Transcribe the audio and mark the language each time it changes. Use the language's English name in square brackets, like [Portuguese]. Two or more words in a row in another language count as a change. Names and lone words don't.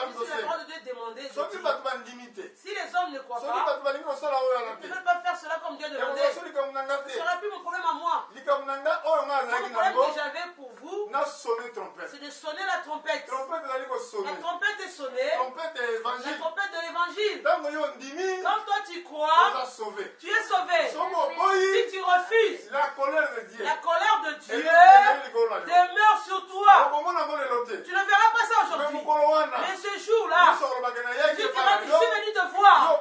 [Lingala] nzambe [French] si la [Lingala] tosala [French] parole de Dieu demandait, [Lingala] soki [French] je [Lingala] bato [French] dis, [Lingala] bandimi te [French] si les hommes ne croient [Lingala] soki [French] pas, [Lingala] bato balingi kosala oyo ala [French] ils [Lingala] te [French] ne veulent pas faire cela comme Dieu demandait. [Lingala] ekokoso likambo na nga [French] Ce [Lingala] te [French] sera plus mon problème à moi. [Lingala] likambo na nga oyo nga [French] Le [Lingala] azalaki [French] problème [Lingala] nango [French] que j'avais pour vous, [Lingala] nasone trompete [French] c'est de sonner la trompette. [Lingala] trompete ezali kosone [French] La trompette est sonnée, [Lingala] trompete ya [French] la évangile trompette de l'évangile. [Lingala] ntango yo ndimi [French] Quand toi tu crois, [Lingala] oza sauvé [French] tu es sauvé. [Lingala] soki oboyi [French] Si tu refuses, la colère de Dieu la colère de Dieu [Lingala] ezali likolo na yo [French] demeure sur toi. [Lingala] okomona [French] Tu ne verras pas ça aujourd'hui. Mais ce jour-là, je suis venu te voir.